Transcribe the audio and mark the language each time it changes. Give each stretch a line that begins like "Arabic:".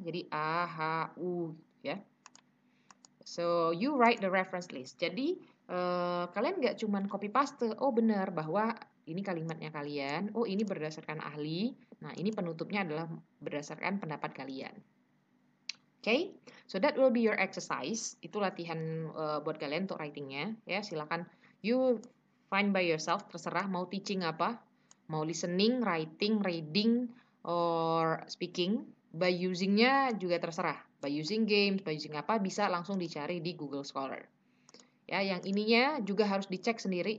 Indonesian: Jadi A, H, U ya.
English: So you write the reference list.
Indonesian: Jadi kalian nggak cuman copy paste. Oh benar bahwa ini kalimatnya kalian. Oh ini berdasarkan ahli. Nah ini penutupnya adalah berdasarkan pendapat kalian.
English: Okay, so that will be your exercise.
Indonesian: Itu latihan buat kalian untuk writingnya. Ya silakan
English: you find by yourself.
Indonesian: Terserah mau teaching apa, mau listening, writing, reading, or speaking. By usingnya juga terserah. By using games, by using apa bisa langsung dicari di Google Scholar. Ya, yang ininya juga harus dicek sendiri.